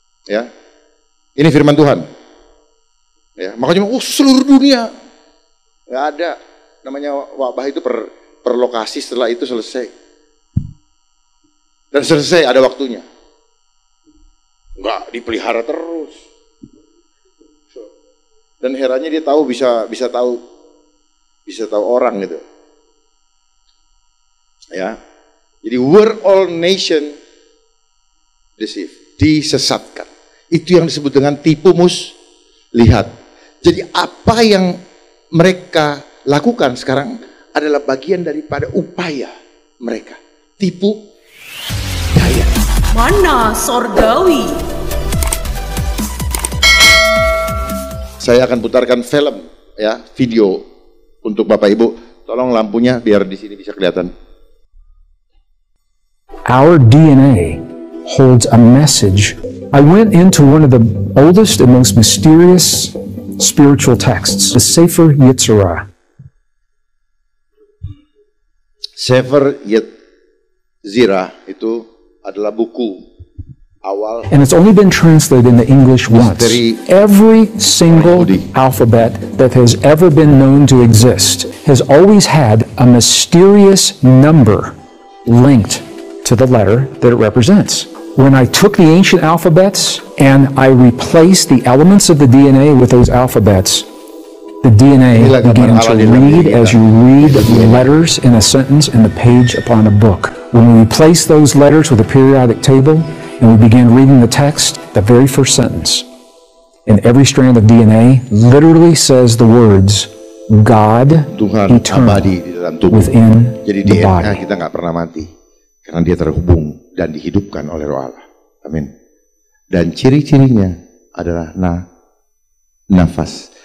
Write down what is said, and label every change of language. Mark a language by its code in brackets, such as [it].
[id] Ya, ini firman Tuhan. Ya, makanya seluruh dunia nggak ada namanya wabah itu per lokasi, setelah itu selesai. Dan selesai ada waktunya. Nggak dipelihara terus. Dan herannya dia tahu bisa tahu orang gitu. Ya. [en] Jadi were all nation deceived, disesatkan. [id] Itu yang disebut dengan tipu muslihat. Jadi apa yang mereka lakukan sekarang adalah bagian daripada upaya mereka. Tipu daya. Mana Sorgawi? Saya akan putarkan film, ya, video untuk Bapak Ibu. Tolong lampunya biar di sini bisa kelihatan. [en] Our DNA holds a message. I went into one of the oldest and most mysterious spiritual texts, the Sefer Yetzirah. [id] Sefer Yetzirah itu adalah buku awal. And it's only been translated into English once. Every single alphabet that has ever been known to exist has always had a mysterious number linked to the letter that it represents. When I took the ancient alphabets and I replaced the elements of the DNA with those alphabets, the DNA began to read as you read letters in a sentence in the page upon a book. When we replaced those letters with a periodic table and we began reading the text, the very first sentence in every strand of DNA literally says the words God eternal within the body. Kita nggak pernah mati karena dia terhubung dan dihidupkan oleh Roh Allah. Amin. Dan ciri-cirinya adalah nafas.